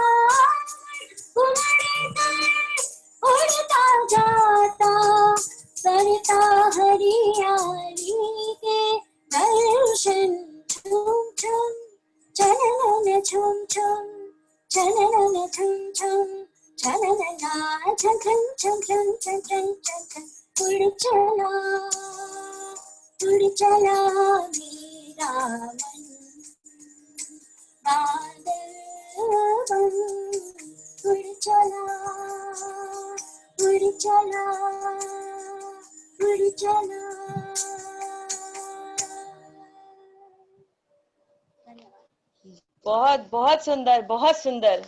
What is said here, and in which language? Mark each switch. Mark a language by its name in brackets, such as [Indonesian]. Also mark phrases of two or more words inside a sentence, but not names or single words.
[Hindi] उड़ता जाता करता हरियाली के दर्शन छुम छुम छननन छुम छुम छननन छुम छुम छननना छन छन छन छन छन छन छन छन उड़ चला मेरा मन बादल बन उड़ चला बहुत बहुत सुंदर, बहुत सुंदर।